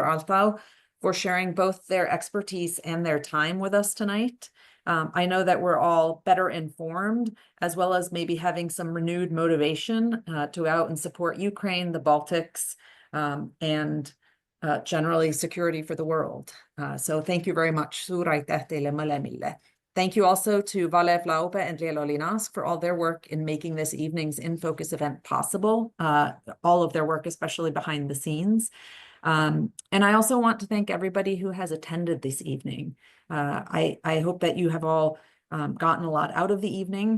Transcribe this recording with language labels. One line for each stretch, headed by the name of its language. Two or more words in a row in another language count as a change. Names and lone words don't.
English: Altau for sharing both their expertise and their time with us tonight. I know that we're all better informed, as well as maybe having some renewed motivation to go out and support Ukraine, the Baltics, and generally security for the world. So thank you very much.
Estonian: Suur aitäh teile mõlemile.
English: Thank you also to Valev Laube and Linask for all their work in making this evening's In Focus event possible, all of their work, especially behind the scenes. And I also want to thank everybody who has attended this evening. I hope that you have all gotten a lot out of the evening.